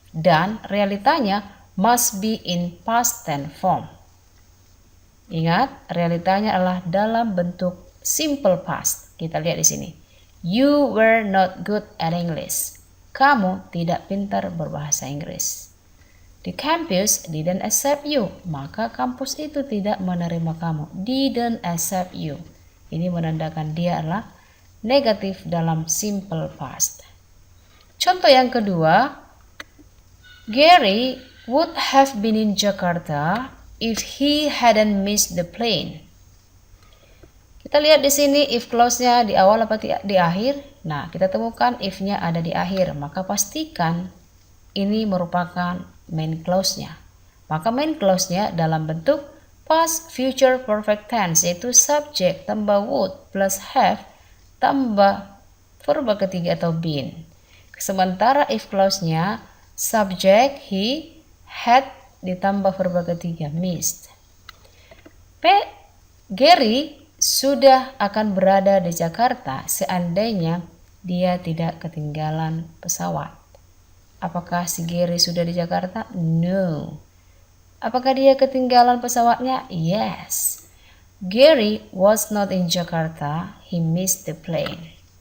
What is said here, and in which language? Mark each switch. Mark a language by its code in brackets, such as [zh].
[id] Dan realitanya [en] must be in past tense form. [id] Ingat, realitanya adalah dalam bentuk simple past. Kita lihat di sini. [en] You were not good at English. [id] Kamu tidak pintar berbahasa Inggris. [en] The campus didn't accept you. [id] Maka kampus itu tidak menerima kamu. [en] Didn't accept you. [id] Ini menandakan dia adalah negatif dalam simple past. Contoh yang kedua, [en] Gary would have been in Jakarta if he hadn't missed the plane. [id] Kita lihat di sini if clause-nya di awal apa di akhir. Nah, kita temukan if-nya ada di akhir, maka pastikan ini merupakan main clause-nya. Maka main clause-nya dalam bentuk past future perfect tense yaitu subject tambah would plus have tambah verb ketiga atau been. Sementara if clause-nya subject he, had ditambah verb ketiga missed. Gary sudah akan berada di Jakarta seandainya dia tidak ketinggalan pesawat. Apakah si Gary sudah di Jakarta? No. Apakah dia ketinggalan pesawatnya? [en] Yes. Gary was not in Jakarta, he missed the plane.